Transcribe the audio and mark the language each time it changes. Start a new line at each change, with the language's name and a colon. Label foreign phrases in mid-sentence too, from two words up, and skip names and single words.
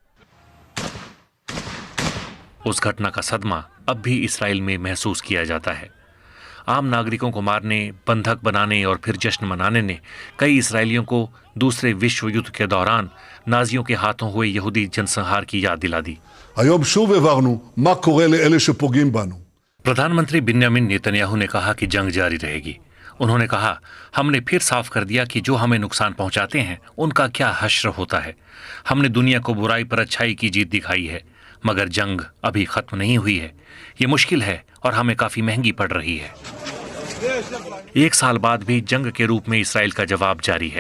Hindi: उस घटना का सदमा अब भी इसराइल में महसूस किया जाता है। आम नागरिकों को मारने, बंधक बनाने और फिर जश्न मनाने ने कई इसराइलियों को दूसरे विश्व युद्ध के दौरान नाजियों के हाथों हुए यहूदी जनसंहार की याद दिला दी।
Hebrew: היום שוב הבהרנו מה קורה לאלה שפוגעים בנו।
Hindi: प्रधानमंत्री बेंयामिन नेतन्याहू ने कहा कि जंग जारी रहेगी। उन्होंने कहा, हमने फिर साफ कर दिया कि जो हमें नुकसान पहुंचाते हैं उनका क्या हश्र होता है। हमने दुनिया को बुराई पर अच्छाई की जीत दिखाई है, मगर जंग अभी खत्म नहीं हुई है। ये मुश्किल है और हमें काफी महंगी पड़ रही है। 1 साल बाद भी जंग के रूप में इसराइल का जवाब जारी है।